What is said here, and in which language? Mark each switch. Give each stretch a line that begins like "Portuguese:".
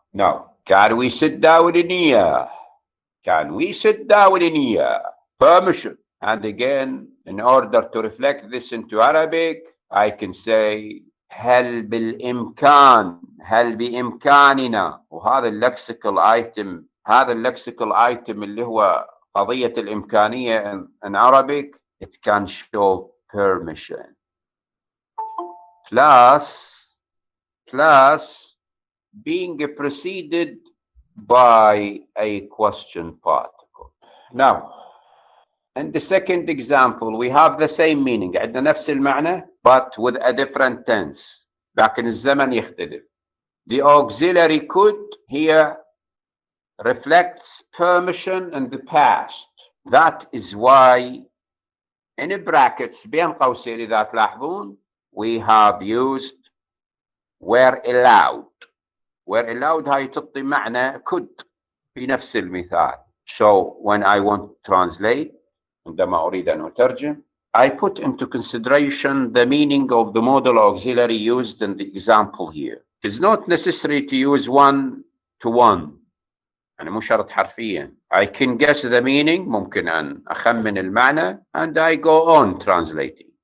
English: Now, can we sit down in here? Can we sit down in here? Permission. And again, in order to reflect this into Arabic, I can say
Arabic: هل بالإمكان، هل بإمكاننا.
English: وهذا اللكسيكال ايتم، هذا اللكسيكال ايتم
Arabic: اللي هو قضية الإمكانية
English: in Arabic, it can show permission. Plus being preceded by a question particle. Now, in the second example, we have the same meaning.
Arabic: عندنا نفس المعنى,
English: but with a different tense.
Arabic: لكن الزمن يختلف.
English: The auxiliary could here reflects permission in the past. That is why in brackets
Arabic: بين قوسين إذا تلاحظون
English: we have used were allowed. Were allowed
Arabic: هاي تعطي معنى could في نفس المثال.
English: So when I want to translate,
Arabic: عندما أريد أن أترجم,
English: I put into consideration the meaning of the modal auxiliary used in the example here. It is not necessary to use one to one.
Arabic: يعني مو شرط حرفيا.
English: I can guess the meaning,
Arabic: ممكن أن أخمن المعنى,
English: and I go on translating.